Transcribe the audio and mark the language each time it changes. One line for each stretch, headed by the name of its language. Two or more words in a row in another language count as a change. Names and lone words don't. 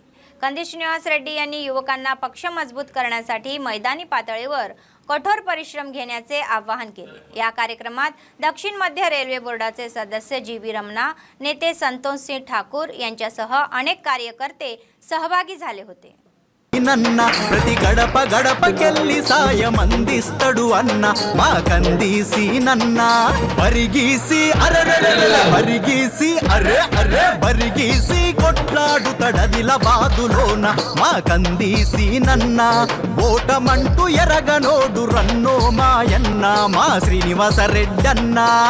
Marathi: कंदिश निवास रेड्डी यांनी युवकांना पक्ष मजबूत करण्यासाठी मैदानी पातळीवर कठोर परिश्रम घेण्याचे आवाहन केले. या कार्यक्रमात दक्षिण मध्य रेल्वे बोर्डाचे सदस्य जी.व्ही. रमणा, नेते संतोष सिंह ठाकूर यांच्यासह अनेक कार्यकर्ते सहभागी झाले होते.
Telugu: నన్న ప్రతి గడప గడపకెళ్ళి సాయం అందిస్తడు అన్న మా కందీసి నన్న పరిగీసి పరిగీసి పరిగీసి కొట్లాడుతడదిల బాదులోన మా కందీసి నన్న ఓటమంటూ ఎరగనోడు రన్నో మాయన్న మా శ్రీనివాస రెడ్డన్న.